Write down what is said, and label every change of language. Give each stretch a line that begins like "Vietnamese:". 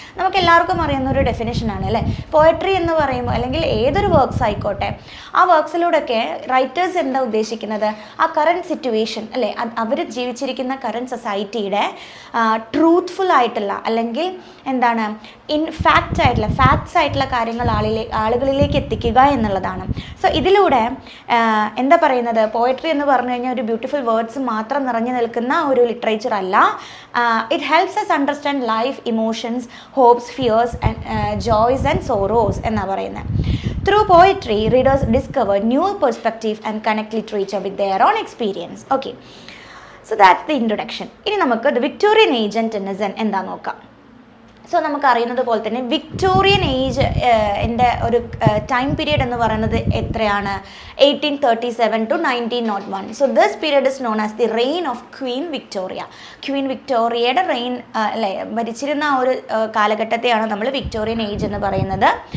Malayalam: നമുക്ക് എല്ലാവർക്കും അറിയുന്ന ഒരു ഡെഫിനേഷൻ ആണ് അല്ലേ പോയട്രി എന്ന് പറയുമ്പോൾ, അല്ലെങ്കിൽ ഏതൊരു വർക്ക്സ് ആയിക്കോട്ടെ, ആ വർക്ക്സിലൂടെയൊക്കെ റൈറ്റേഴ്സ് എന്താ ഉദ്ദേശിക്കുന്നത്, ആ കറൻറ്റ് സിറ്റുവേഷൻ അല്ലേ, അവർ ജീവിച്ചിരിക്കുന്ന കറൻറ്റ് സൊസൈറ്റിയുടെ ട്രൂത്ത്ഫുൾ ആയിട്ടുള്ള അല്ലെങ്കിൽ എന്താണ് ഫാക്ട്സ് ആയിട്ടുള്ള കാര്യങ്ങൾ ആളുകളിലേക്ക് എത്തിക്കുക എന്നുള്ളതാണ്. സോ ഇതിലൂടെ എന്താ പറയുന്നത്, പോയട്രി എന്ന് പറഞ്ഞു കഴിഞ്ഞാൽ ഒരു ബ്യൂട്ടിഫുൾ വേർഡ്സ് മാത്രം നിറഞ്ഞു നിൽക്കുന്ന ഒരു ലിറ്ററേച്ചർ അല്ല.
English: it helps us understand life, emotions, hopes, fears and joys and sorrows
Malayalam: എന്നാണ് പറയുന്നത്.
English: Through poetry, readers discover new perspective and connect literature with their own experience. Okay, so that's the introduction.
Malayalam: ഇനി നമുക്ക്
English: the Victorian age and Tennyson
Malayalam: എന്താ നോക്കാം. So നമുക്കറിയുന്നത് പോലെ തന്നെ Victorian age എൻ്റെ ഒരു ടൈം പീരീഡ് എന്ന് പറയുന്നത് എത്രയാണ്?
English: 1837 to 1901. So this period is known as the reign of Queen Victoria.
Malayalam: Queen വിക്ടോറിയയുടെ rain അല്ലേ, ഭരിച്ചിരുന്ന ആ ഒരു കാലഘട്ടത്തെയാണ് നമ്മൾ വിക്ടോറിയൻ ഏജ് എന്ന് പറയുന്നത്.